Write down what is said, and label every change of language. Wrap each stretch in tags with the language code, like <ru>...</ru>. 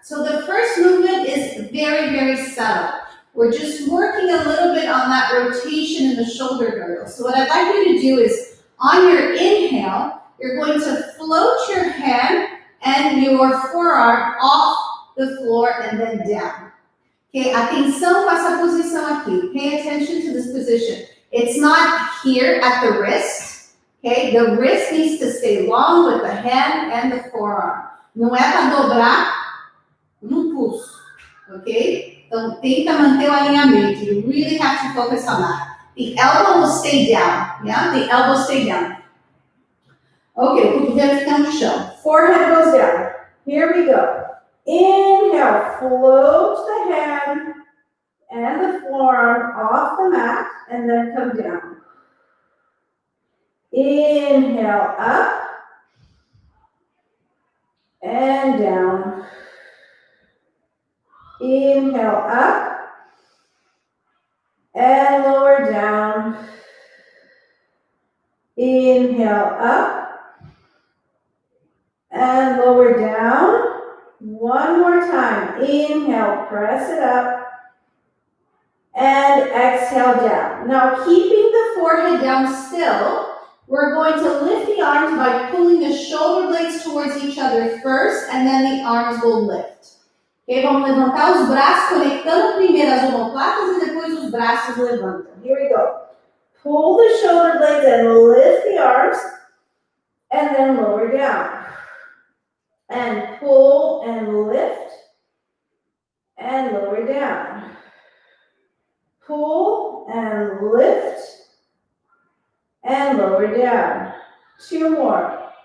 <en>So the first movement is very, very subtle. We're just working a little bit on that rotation in the shoulder girdle. So what I'd like you to do is, on your inhale, you're going to float your hand and your forearm off the floor and then down.</en> <pt>Okay, atenção com essa posição aqui.</pt> <en>Pay attention to this position. It's not here at the wrist. Okay, the wrist needs to stay long with the hand and the forearm.</en> <pt>Não é para dobrar no pulso. Ok? Então, tenta manter o alinhamento.</pt> <en>You really have to focus on that. The elbow will stay down. Yeah? The elbow stay down.</en> <pt>Ok, o cotovelo fica no chão.</pt> <en>Forehead goes down. Here we go. Inhale, float the hand and the forearm off the mat and then come down. Inhale, up and down. Inhale, up and lower down. Inhale, up and lower down. One more time. Inhale, press it up. And exhale down. Now, keeping the forehead down still, we're going to lift the arms by pulling the shoulder blades towards each other first, and then the arms will lift.</en> <pt>Ok, vamos levantar os braços, conectando primeiro as omoplatas e depois os braços levantam.</pt> <en>Here we go. Pull the shoulder blades and lift the arms, and then lower down. And pull and lift, and lower down. Pull and lift, and lower down. Two more.</en>